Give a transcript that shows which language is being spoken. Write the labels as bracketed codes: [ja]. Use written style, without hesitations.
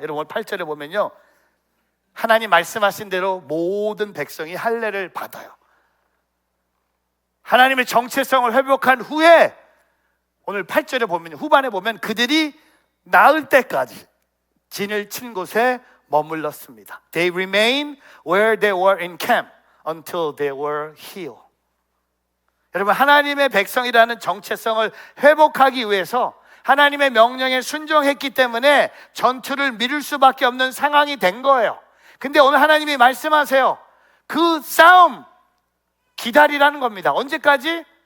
[ko] 여러분, 오늘 8절에 보면요, 하나님 말씀하신 대로 모든 백성이 할례를 받아요. 하나님의 정체성을 회복한 후에 오늘 8절에 보면, 후반에 보면 그들이 나을 때까지 진을 친 곳에 머물렀습니다. [en] They remained where they were in camp until they were healed. [ko] 여러분, 하나님의 백성이라는 정체성을 회복하기 위해서 하나님의 명령에 순종했기 때문에 전투를 미룰 수밖에 없는 상황이 된 거예요. 근데 오늘 하나님이 말씀하세요. 그 싸움 기다리라는 겁니다. 언제까지?